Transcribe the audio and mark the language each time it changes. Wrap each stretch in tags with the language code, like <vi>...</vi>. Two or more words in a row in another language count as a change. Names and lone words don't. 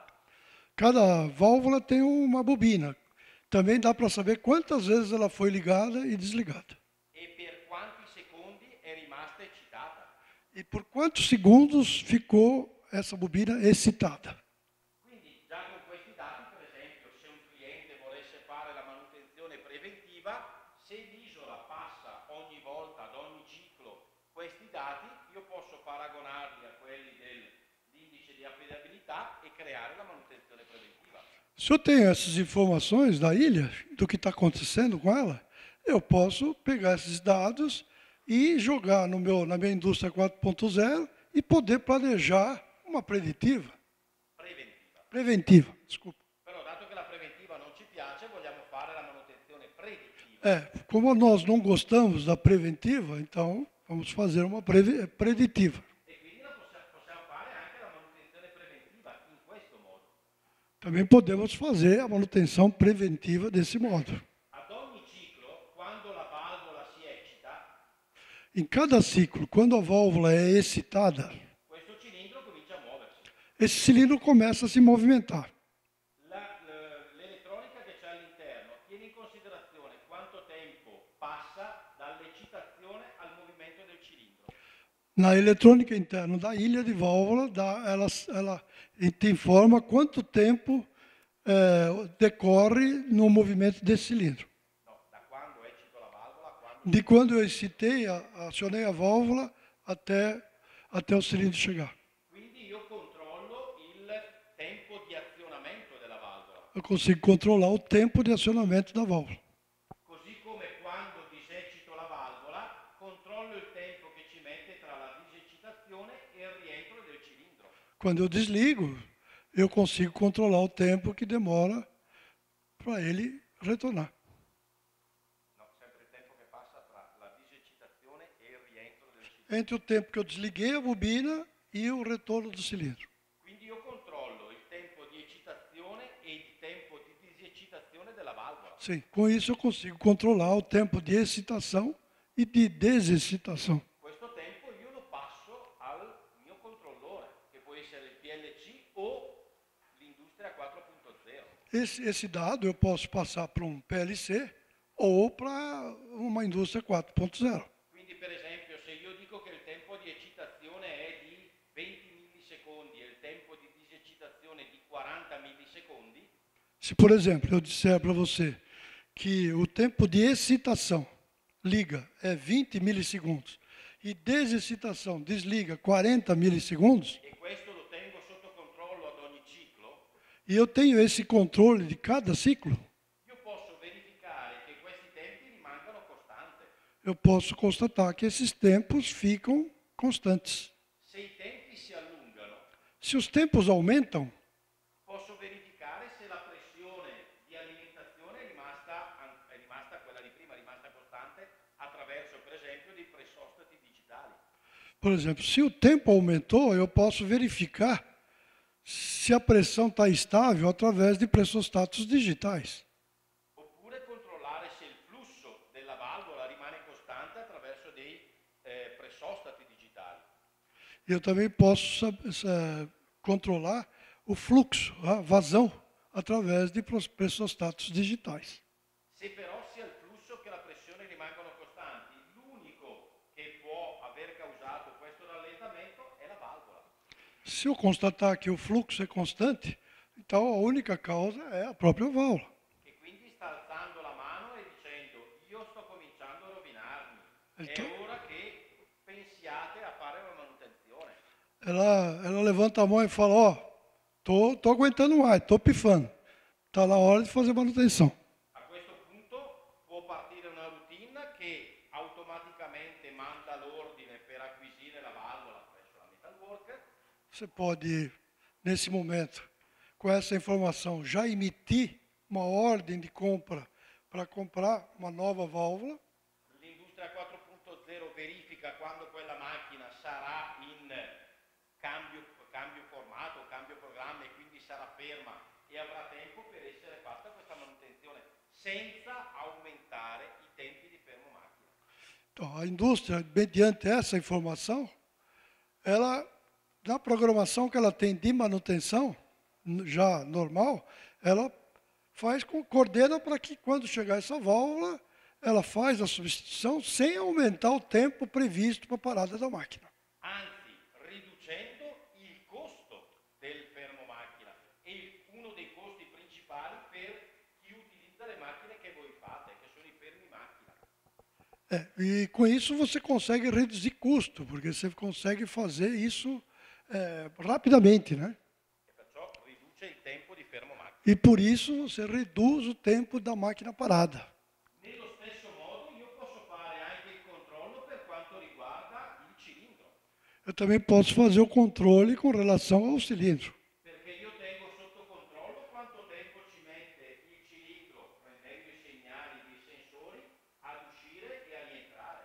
<pt>Cada válvula tem uma bobina. Também dá para saber quantas vezes ela foi ligada e desligada.</pt> <it>E per quanti secondi è rimasta eccitata.</it> <pt>E por quantos segundos ficou essa bobina excitada.</pt> <it>Quindi già con questi dati, per esempio, se un cliente volesse fare la manutenzione preventiva, se l'isola passa ogni volta, ad ogni ciclo, questi dati, io posso paragonarli a quelli dell'indice di affidabilità e creare la manutenzione preventiva.</it> <pt>Se eu tenho essas informações da ilha, do que está acontecendo com ela, eu posso pegar esses dados e jogar na minha indústria 4.0 e poder planejar uma preventiva. Preventiva, desculpa.</pt> <it>Però dato che la preventiva non ci piace, vogliamo fare la manutenzione predittiva.</it> <pt>Como nós não gostamos da preventiva, então vamos fazer uma preditiva.</pt> <it>E quindi possiamo fare anche la manutenzione preventiva in questo modo.</it> <pt>Também podemos fazer a manutenção preventiva desse modo.</pt> <it>Ad ogni ciclo, quando la valvola si eccita,</it> <pt>Em cada ciclo, quando a válvula é excitada,</pt> <it>questo cilindro comincia a muoversi.</it> <pt>esse cilindro começa a se movimentar.</pt> <it>L'elettronica che c'è all'interno tiene in considerazione quanto tempo passa dall'eccitazione al movimento del cilindro.</it> <pt>Na eletrônica interna da ilha de válvula, ela te informa quanto tempo decorre no movimento desse cilindro.</pt> <it>No, da quando eccito la valvola a quando...</it> <pt>De quando eu excitei, acionei a válvula até o cilindro chegar.</pt> <it>Quindi io controllo il tempo di azionamento della valvola.</it> <pt>Eu consigo controlar o tempo de acionamento da válvula.</pt> <it>Così come quando diseccito la valvola, controllo il tempo che ci mette tra la diseccitazione e il rientro del cilindro.</it> <pt>Quando eu desligo, eu consigo controlar o tempo que demora para ele retornar.</pt> <it>No, sempre il tempo che passa tra la diseccitazione e il rientro del cilindro.</it> <pt>Entre o tempo que eu desliguei a bobina e o retorno do cilindro.</pt> <it>Quindi io controllo il tempo di eccitazione e il tempo di diseccitazione della valvola.</it> <pt>Sim, com isso eu consigo controlar o tempo de excitação e de desexcitação.</pt> <it>Questo tempo io lo passo al mio controllore, che può essere il PLC o l'industria 4.0.</it> <pt>Esse dado eu posso passar para um PLC ou para uma indústria 4.0.</pt> <it>Quindi per esempio se io dico che il tempo di eccitazione è di 20 millisecondi e il tempo di diseccitazione di 40 millisecondi,</it> <pt>Se, por exemplo, eu disser para você que o tempo de excitação liga é 20 milissegundos e desexcitação desliga 40 milissegundos,</pt> <it>e questo lo tengo sotto controllo ad ogni ciclo,</it> <pt>e eu tenho esse controle de cada ciclo,</pt> <it>io posso verificare che questi tempi rimangano costanti.</it> <pt>eu posso constatar que esses tempos ficam constantes.</pt> <it>Se i tempi si allungano,</it> <pt>Se os tempos aumentam,</pt> <it>posso verificare se la pressione di alimentazione è rimasta quella di prima, è rimasta costante attraverso per esempio dei pressostati digitali.</it> <pt>por exemplo, se o tempo aumentou, eu posso verificar se se a pressão está estável através de pressostatos digitais.</pt> <it>Oppure controllare se il flusso della valvola rimane costante attraverso dei pressostati digitali.</it> <pt>Eu também posso controlar o fluxo, a vazão, através de pressostatos digitais.</pt> <it>Se però sia il flusso che la pressione rimangono costanti, l'unico che può aver causato questo rallentamento è la valvola.</it> <pt>Se eu constatar que o fluxo é constante, então a única causa é a própria válvula.</pt> <it>Che quindi sta alzando la mano e dicendo: io sto cominciando a rovinarmi,</it> <pt>Então,</pt> <it>è ora che pensiate a fare la manutenzione.</it> <pt>ela levanta a mão e fala, ó, tô aguentando mais, tô pifando. Está na hora de fazer manutenção.</pt> <it>A questo punto può partire una routine che automaticamente manda l'ordine per acquisire la valvola presso la metalworker.</it> <pt>Você pode, nesse momento, com essa informação, já emitir uma ordem de compra para comprar uma nova válvula.</pt> <it>L'industria 4.0 verifica quando quella macchina sarà in cambio formato, cambio programma e quindi sarà ferma e avrà tempo per essere fatta questa manutenzione senza aumentare i tempi di fermo macchina.</it> <pt>Então, a indústria, mediante essa informação, ela, na programação que ela tem de manutenção, já normal, ela coordena para que quando chegar essa válvula, ela faz a substituição sem aumentar o tempo previsto para a parada da máquina.</pt> <it>Anzi, riducendo il costo del fermo macchina e uno dei costi principali per chi utilizza le macchine che voi fate, che sono i fermi macchina.</it> <pt>E com isso você consegue reduzir custo, porque você consegue fazer isso rapidamente, né?</pt> <it>E perciò riduce il tempo di fermo macchina.</it> <pt>E por isso você reduz o tempo da máquina parada.</pt> <it>Nello stesso modo io posso fare anche il controllo per quanto riguarda il cilindro,</it> <pt>Eu também posso fazer o controle com relação ao cilindro.</pt> <it>perché io tengo sotto controllo quanto tempo ci mette il cilindro, prendendo i segnali dei sensori, ad uscire e a rientrare.</it>